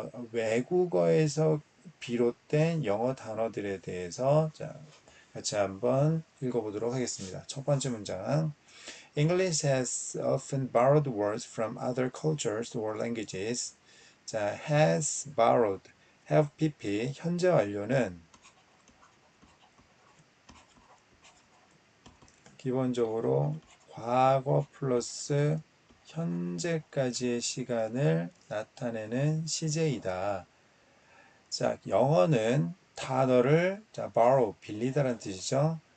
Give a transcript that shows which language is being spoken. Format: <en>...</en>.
<ko>외국어에서 비롯된 영어 단어들에 대해서 자, 같이 한번 읽어보도록 하겠습니다. 첫 번째 문장.</ko> <en>English has often borrowed words from other cultures or languages.</en> <ko>자,</ko> <en>has borrowed, have pp</en> <ko>현재 완료는 기본적으로 과거 플러스 현재까지의 시간을 나타내는 시제이다. 자, 영어는 단어를 borrow, 빌리다라는 뜻이죠.</ko>